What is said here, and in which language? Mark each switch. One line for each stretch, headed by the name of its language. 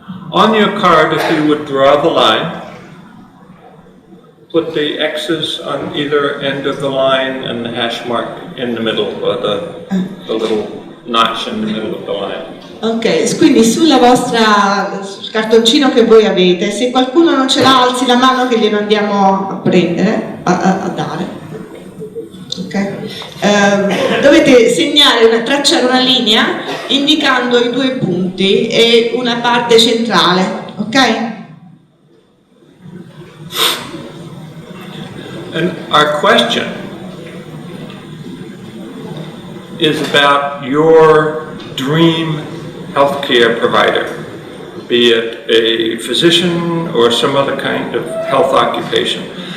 English: On your card, if you would draw the line, put the X's on either end of the line and the hash mark in the middle, or the little notch in the middle of the line.
Italian: Ok, quindi sul cartoncino che voi avete, se qualcuno non ce l'ha, alzi la mano che glielo andiamo a prendere, a dare. Ok? Dovete segnare, tracciare una linea indicando i due punti e una parte centrale, ok?
English: And our question is about your dream healthcare provider, be it a physician or some other kind of health occupation.